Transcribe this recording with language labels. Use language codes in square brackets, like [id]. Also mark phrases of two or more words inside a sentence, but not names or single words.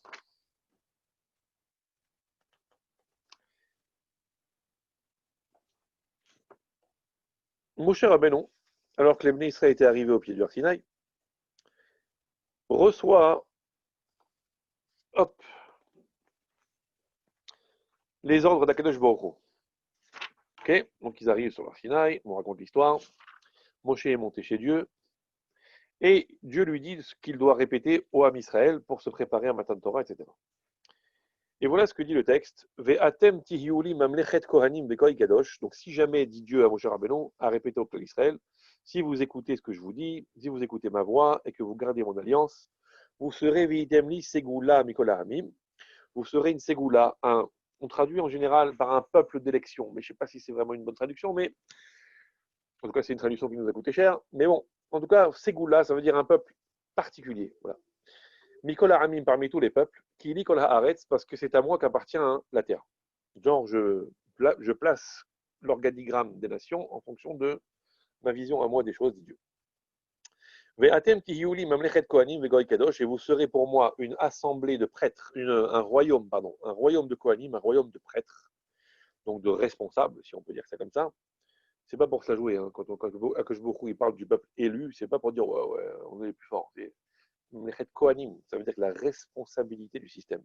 [fr] Moshe Rabbeinu, alors que les Bnei Israël étaient arrivés au pied du Har Sinaï, reçoit, hop, les ordres d'Akadosh Baruch Hu. Ok, donc ils arrivent sur le Har Sinaï, on raconte l'histoire. Moshe est monté chez Dieu, et Dieu lui dit ce qu'il doit répéter au Ham Israël pour se préparer à Matan Torah, etc. Et voilà ce que dit le texte. [he] ואתם תהיו לי ממלכת כהנים וגוי קדוש. [fr] Donc si jamais, dit Dieu à Moshe Rabbeinu, à répéter au peuple d'Israël, si vous écoutez ce que je vous dis, si vous écoutez ma voix et que vous gardez mon alliance, vous serez [he] והייתם לי סגולה מכל העמים. [fr] Vous serez une segula, on traduit en général par un peuple d'élection, mais je ne sais pas si c'est vraiment une bonne traduction, mais en tout cas c'est une traduction qui nous a coûté cher. Mais bon, en tout cas, segula, ça veut dire un peuple particulier. Voilà. [he] מכל העמים [fr] parmi tous les peuples, qui lit [he] כל הארץ, [fr] parce que c'est à moi qu'appartient la terre. Genre, je place l'organigramme des nations en fonction de ma vision à moi des choses, dit Dieu. [he] ואתם תהיו לי ממלכת כהנים וגוי קדוש, [fr] et vous serez pour moi une assemblée de prêtres, un royaume de kohanim, un royaume de prêtres, donc de responsables, si on peut dire ça comme ça. C'est pas pour se la jouer, hein. Quand Akadosh Baruch Hu il parle du peuple élu, c'est pas pour dire ouais, on est les plus forts. Kohanim, ça veut dire que la responsabilité du système.